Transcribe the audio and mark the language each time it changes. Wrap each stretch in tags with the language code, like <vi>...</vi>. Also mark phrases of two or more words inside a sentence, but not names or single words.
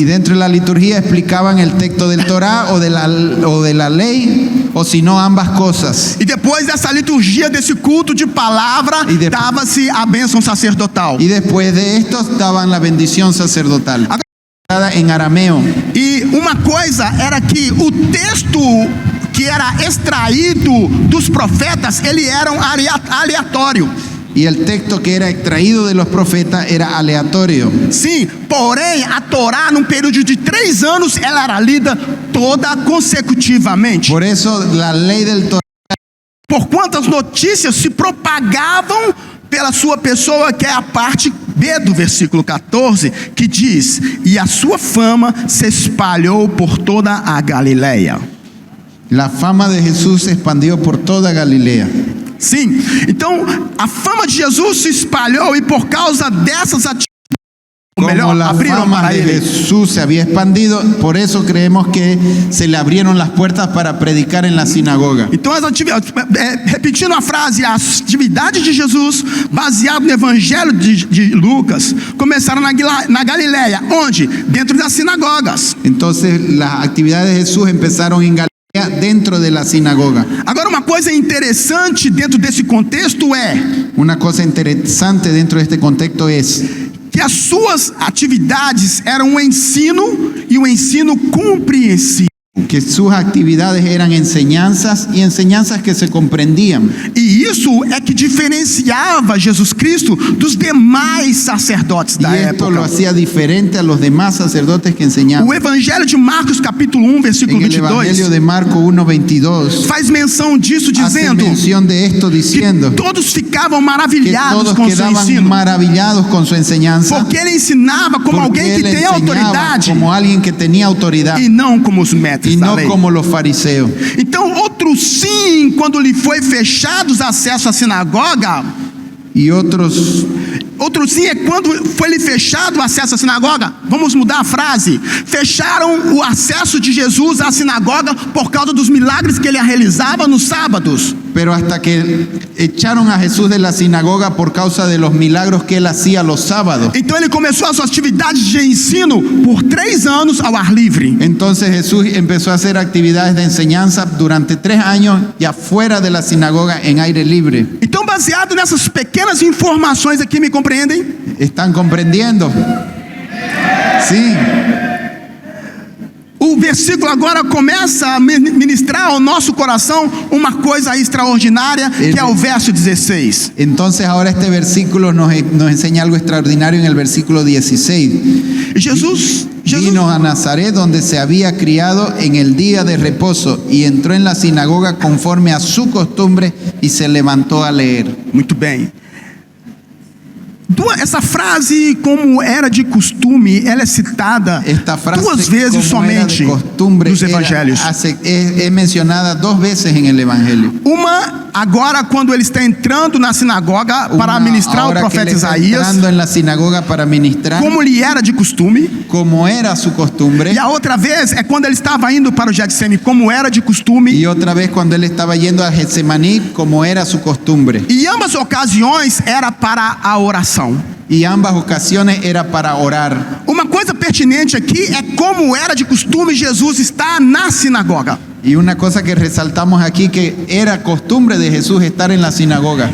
<es>Y dentro de la liturgia explicaban el texto del Torá o de la ley, o si no ambas cosas.</es> <pt>E depois dessa liturgia, desse culto de palavra, E depois- dava-se a bênção sacerdotal.</pt> <es>Y después de esto daban la bendición sacerdotal en arameo.</es> <pt>E uma coisa era que o texto que era extraído dos profetas, ele era aleatório.</pt> <es>Y el texto que era extraído de los profetas era aleatorio.</es> <pt>Sim, porém a Torá, num período de 3 anos, ela era lida toda consecutivamente.</pt> <es>Por eso la ley del Torá,</es> <pt>Por quantas notícias se propagavam pela sua pessoa, que é a parte B do versículo 14, que diz: e a sua fama se espalhou por toda a Galileia.</pt> <es>la fama de Jesús se expandió por toda Galilea.</es> <pt>Sim, então a fama de Jesus se espalhou e por causa dessas atitudes, ou Como melhor,</pt> <es>la</es> <pt>abriram</pt> <es>fama</es> <pt>para</pt> <es>de</es> <pt>ele.</pt> <es>Jesús se había expandido, por eso creemos que se le abrieron las puertas para predicar en la sinagoga.</es> <pt>Então, repetindo a frase, as atividades de Jesus, baseado no Evangelho de Lucas, começaram na Galileia. Onde? Dentro das sinagogas.</pt> <es>Entonces las actividades de Jesús empezaron en Galilea, dentro de la sinagoga.</es> <pt>Agora, uma coisa interessante dentro desse contexto é</pt> <es>Una cosa interesante dentro de este contexto es</es> <pt>que as suas atividades eram um ensino e um ensino compreensivo.</pt> <es>que sus actividades eran enseñanzas y enseñanzas que se comprendían.</es> <pt>E isso é que diferenciava Jesus Cristo dos demais sacerdotes</pt> <es>Y</es> <pt>da</pt> <es>esto lo</es> <pt>época.</pt> <es>hacía diferente a los demás sacerdotes que enseñaban.</es> <pt>O Evangelho de Marcos, capítulo 1, versículo</pt> <es>En el Evangelio</es> <pt>22,</pt> <es>de Marco 1:22</es> <pt>faz menção disso,</pt> <es>hace</es> <pt>dizendo</pt> <es>mención de esto diciendo</es> <pt>todos ficavam</pt> <es>que</es> <pt>maravilhados</pt> <es>todos</es> <pt>com seu</pt> <es>quedaban</es> <pt>ensino,</pt> <es>maravillados con su enseñanza,</es> <pt>porque ele ensinava como</pt> <es>porque</es> <pt>alguém que</pt> <es>él</es> <pt>tem</pt> <es>enseñaba</es> <pt>autoridade</pt> <es>como alguien que tenía autoridad</es> <pt>e não como os mestres</pt> <es>y</es> <pt>da</pt> <es>no</es> <pt>lei.</pt> <es>como los fariseos.</es> <pt>Então, outro sim, quando lhe foi fechado os acessos à sinagoga,</pt> <es>Y otros,</es> <pt>outro sim é quando foi lhe fechado o acesso à sinagoga. Vamos mudar a frase. Fecharam o acesso de Jesus à sinagoga por causa dos milagres que ele realizava nos sábados.</pt> <es>pero hasta que echaron a Jesús de la sinagoga por causa de los milagros que él hacía los sábados.</es> <pt>Então ele começou as suas atividades de ensino por 3 anos ao ar livre.</pt> <es>Entonces Jesús empezó a hacer actividades de enseñanza durante 3 años y afuera de la sinagoga en aire libre.</es> <pt>Então, baseado nessas pequenas informações aqui, me compreendem?</pt> <es>¿Están comprendiendo? Sí.</es> <pt>O versículo agora começa a ministrar ao nosso coração uma coisa extraordinária, que é o verso 16.</pt> <es>Entonces ahora este versículo nos enseña algo extraordinario en el versículo 16.</es> <pt>Jesus</pt> <es>Vino a Nazaret donde se había criado en el día de reposo y entró en la sinagoga conforme a su costumbre y se levantó a leer.</es> <pt>Muito bem. Essa frase, como era de costume, ela é citada</pt> <es>Esta frase,</es> <pt>2 vezes</pt> <es>como era</es> <pt>somente</pt> <es>de costumbre,</es> <pt>nos evangelhos.</pt> <es>es mencionada 2 veces en el Evangelio.</es> <pt>Uma agora quando ele está entrando na sinagoga para</pt> <es>Una</es> <pt>ministrar o</pt> <es>ahora que</es> <pt>profeta</pt> <es>él está</es> <pt>Isaías,</pt> <es>entrando en la sinagoga para ministrar,</es> <pt>como lhe era de costume.</pt> <es>como era su costumbre,</es> <pt>E a outra vez é quando ele estava indo para o Getsêmani, como era de costume.</pt> <es>y otra vez cuando él estaba yendo a Getsemaní, como era su costumbre.</es> <pt>E ambas ocasiões era para a oração.</pt> <es>Y ambas ocasiones era para orar.</es> <pt>Uma coisa pertinente aqui é como era de costume Jesus estar na sinagoga.</pt> <es>Y una cosa que resaltamos aquí, que era costumbre de Jesús estar en la sinagoga.</es>